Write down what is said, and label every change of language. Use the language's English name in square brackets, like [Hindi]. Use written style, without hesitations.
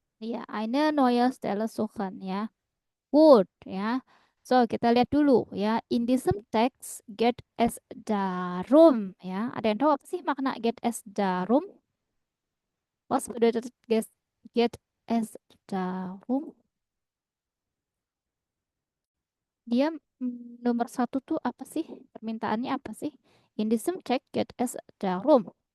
[German] Ya, eine neue Stelle suchen ya. Good ya. So, [Indonesian] kita lihat dulu ya. [German] In diesem Text geht es darum ya. [Indonesian] Ada yang tahu apa sih makna [German] get es darum? Was bedeutet get es darum? [Indonesian] Dia nomor satu tuh apa sih? Permintaannya apa sih? [German] In diesem Text geht es darum.